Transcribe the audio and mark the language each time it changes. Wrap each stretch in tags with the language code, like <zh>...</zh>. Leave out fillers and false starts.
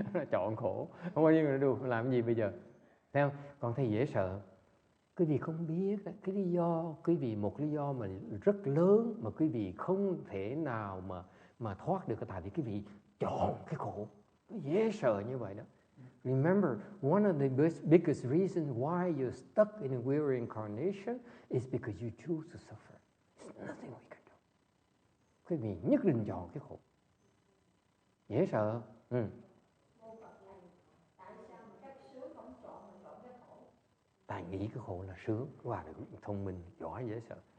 <vi>Chọn khổ. Không có gì mà đủ, làm gì bây giờ? Thấy không? Còn thấy dễ sợ. Quý vị không biết cái lý do, quý vị một lý do mà rất lớn mà quý vị không thể nào mà thoát được, tại vì quý vị chọn cái khổ. Nó dễ sợ như vậy đó.</vi> <en>Remember, one of the biggest reasons why you're stuck in a weary incarnation is because you choose to suffer. There's nothing we can do.</en> <vi>Quý vị nhất định chọn cái khổ. Dễ sợ. Tại nghĩ cái khổ là sướng, và thông minh, giỏi, dễ sợ.</vi>